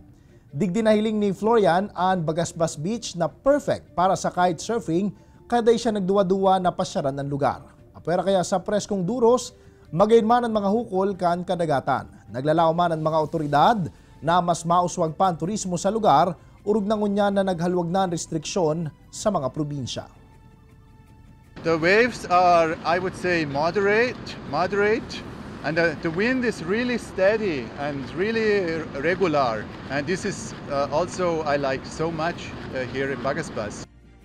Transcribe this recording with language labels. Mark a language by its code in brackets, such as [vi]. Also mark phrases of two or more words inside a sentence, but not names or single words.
[bik] Digdi nahiling ni Florian ang Bagasbas Beach na perfect para sa kitesurfing kada siya nagduwa-duwa na pasyaran ng lugar. Apera kaya sa preskong duros, magayon man ang mga hukol kan kadagatan. Naglalao man ang mga otoridad na mas mauswag pa ang turismo sa lugar, urog na ngunya na naghalwag na ang restriksyon sa mga probinsya. [en] The waves are, I would say, moderate. And the wind is really steady and really regular. And this is also I like so much here in Bagasbas.